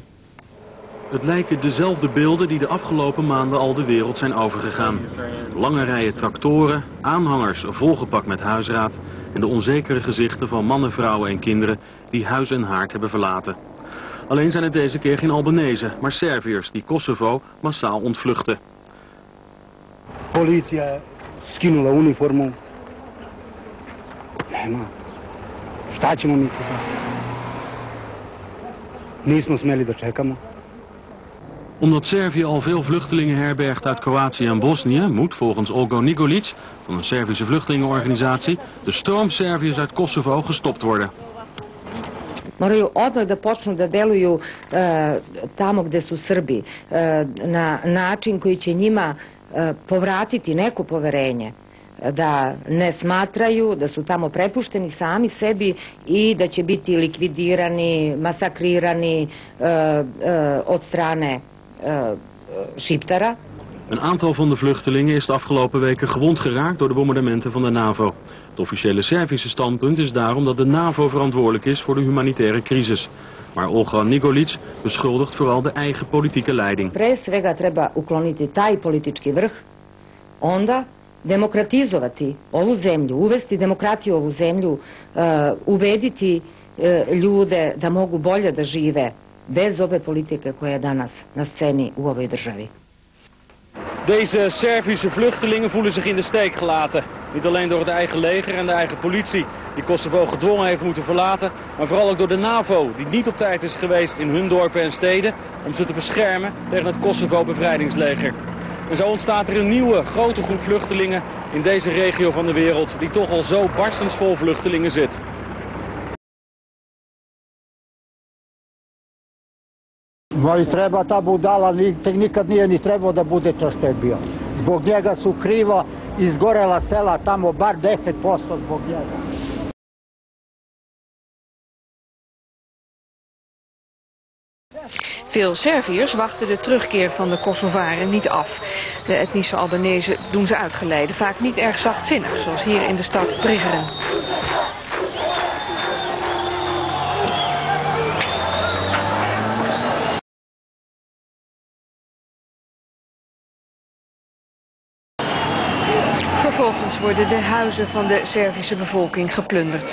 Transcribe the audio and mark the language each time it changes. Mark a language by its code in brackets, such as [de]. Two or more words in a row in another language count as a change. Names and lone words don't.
[nl] Het lijken dezelfde beelden die de afgelopen maanden al de wereld zijn overgegaan. Lange rijen tractoren, aanhangers volgepakt met huisraad en de onzekere gezichten van mannen, vrouwen en kinderen die huis en haard hebben verlaten. Alleen zijn het deze keer geen Albanezen, maar Serviërs die Kosovo massaal ontvluchten. [sr] Policija skinula uniformu. Nema. Šta ćemo mi sad? Nismo smeli da čekamo. [nl] Omdat Servië al veel vluchtelingen herbergt uit Kroatië en Bosnië, moet volgens Olgo Nikolic van een Servische vluchtelingenorganisatie de stroom Serviërs uit Kosovo gestopt worden. [sr] Moraju odmah da počnu da deluju tamo gde su Srbi na način koji će njima povratiti neko poverenje. Da ne smatraju da su tamo prepušteni sami sebi i da će biti likvidirani, masakrirani od strane Šiptara. [nl] Een aantal van de vluchtelingen is de afgelopen weken gewond geraakt door de bombardementen van de NAVO. Het officiële Servische standpunt is daarom dat de NAVO verantwoordelijk is voor de humanitaire crisis. Maar Olga Nikolic beschuldigt vooral de eigen politieke leiding. [sr] Pre svega treba ukloniti taj politički vrh, onda demokratizovati ovu zemlju, uvesti demokratiju u ovu zemlju, ubediti ljude da mogu bolje da žive bez ove politike koja je danas na sceni u ovoj državi. [nl] Deze Servische vluchtelingen voelen zich in de steek gelaten. Niet alleen door het eigen leger en de eigen politie die Kosovo gedwongen heeft moeten verlaten, maar vooral ook door de NAVO die niet op tijd is geweest in hun dorpen en steden om ze te beschermen tegen het Kosovo-bevrijdingsleger. En zo ontstaat er een nieuwe grote groep vluchtelingen in deze regio van de wereld die toch al zo barstensvol vluchtelingen zit. [sr] Ma i treba ta budala, nikad nije ni trebao da bude to što je bio. Zbog njega su krivo izgorela sela tamo, bar 10% zbog njega. [nl] Veel Serviërs wachten de terugkeer van de Kosovaren niet af. De etnische Albanezen doen ze uitgeleide, vaak niet erg zachtzinnig, zoals hier in de stad Prigeren. Vervolgens worden de huizen van de Servische bevolking geplunderd.